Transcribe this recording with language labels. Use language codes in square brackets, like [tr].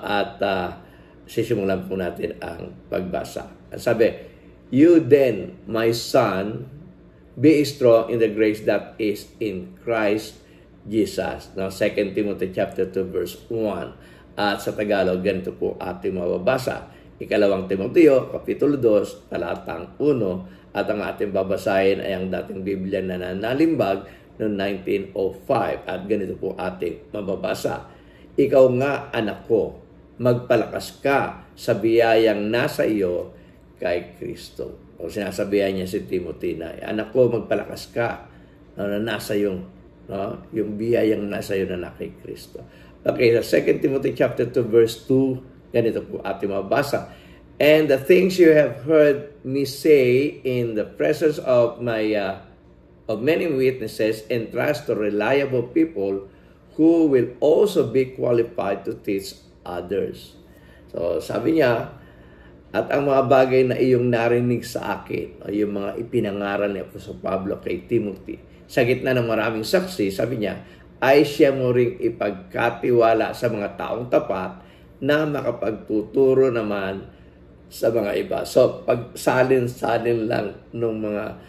[tl] At sisimulan po natin ang pagbasa. Sabi, [en] You then, my son, be strong in the grace that is in Christ Jesus. Now, 2 Timothy chapter 2 verse 1. [tl] At sa Tagalog, ganito po ating mababasa. Ikalawang Timoteo, kapitulo 2, talatang 1. At ang ating babasahin ay ang dating Biblia na nanalimbag noong 1905. At ganito po ating mababasa. Ikaw nga, anak ko, magpalakas ka sa biyayang nasa iyo kay Kristo. O sinasabihan niya si Timothy na, anak ko, magpalakas ka na nasa yung biyayang nasa iyo na kay Kristo. Okay, sa [en] 2 Timothy chapter 2 verse 2, [tl] ganito po ating mabasa. [en] And the things you have heard me say in the presence of many witnesses, entrust to reliable people who will also be qualified to teach others. [tl] So sabi niya, at ang mga bagay na iyong narinig sa akin, o yung mga ipinangaral ni Apostol Pablo kay Timothy, sa gitna ng maraming saksi, sabi niya, ay siya mo ring ipagkatiwala sa mga taong tapat na makapagtuturo naman sa mga iba. So, pagsalin-salin lang ng mga